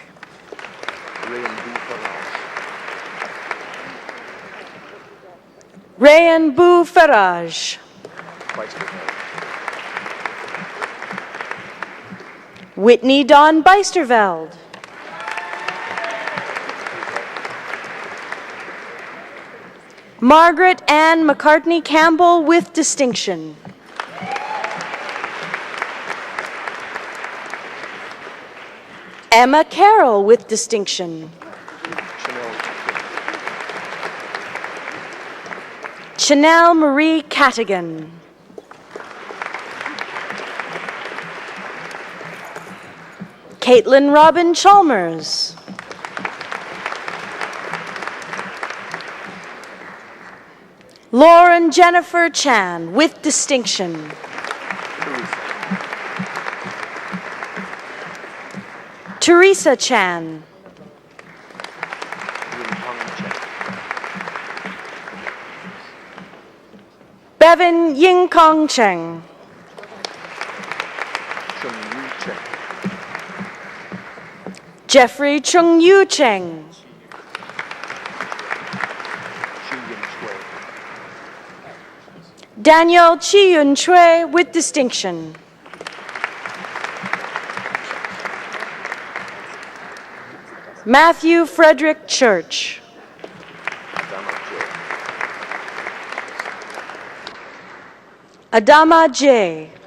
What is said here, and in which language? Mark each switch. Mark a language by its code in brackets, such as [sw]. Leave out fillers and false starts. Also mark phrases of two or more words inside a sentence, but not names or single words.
[en] Rayan Bou Faraj. Whitney Dawn Beisterveld. Margaret Ann McCartney Campbell with distinction. Emma Carroll with distinction. Chanel Marie Catigan. Caitlin Robin Chalmers. Lauren Jennifer Chan with distinction. Teresa Chan. Bevan Ying Kong Cheng. Jeffrey Chung Yu Cheng. Daniel Chi Yun Chue with distinction. Matthew Frederick Church. Adama J.